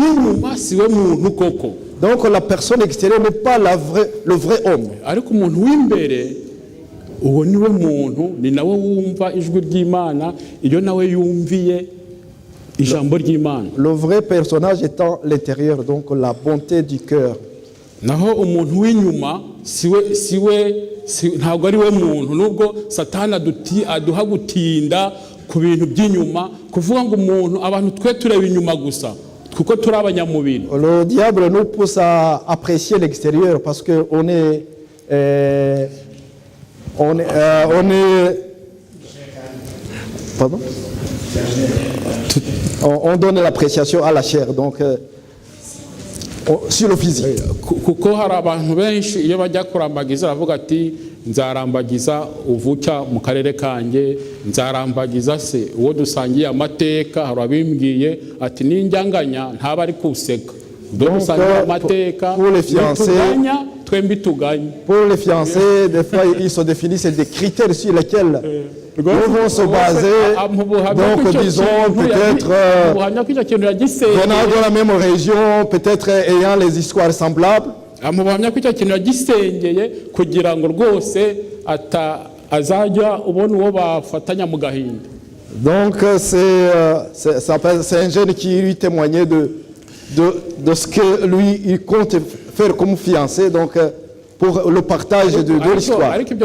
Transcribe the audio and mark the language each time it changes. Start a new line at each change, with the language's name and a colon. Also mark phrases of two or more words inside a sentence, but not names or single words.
French: Donc la personne extérieure n'est pas le vrai homme. Le vrai personnage étant l'intérieur, donc la bonté du cœur.
Kinyarwanda: Ntabwo ari we muntu nubwo satani aduha gutinda ku bintu by'inyuma kuvuga ngo umuntu abantu twe tureba inyuma gusa kuko turi abanyamubiri.
French: Le diable nous pousse à apprécier l'extérieur parce que on est pardon, on donne l'appréciation à la chair, donc sur le physique.
Kinyarwanda: Kuko hari abantu benshi iyo bajya kurambagiza bavuga ati nzarambagiza uvuka mu karere kanjye, nzarambagiza se uwo dusangiye amateka. Hari abimbwiye ati ninjyanganya ntaba ari kuseka dusangiye amateka tuganya twembi tuganye.
French: Pour les fiancés, des fois ils se définissent des critères sur lesquels ils vont se baser. Donc disons peut-être venant de la même région, peut-être ayant les histoires semblables. Donc c'est un jeune qui lui témoignait de ce que lui il compte faire comme fiancé, donc pour le partage de l'histoire.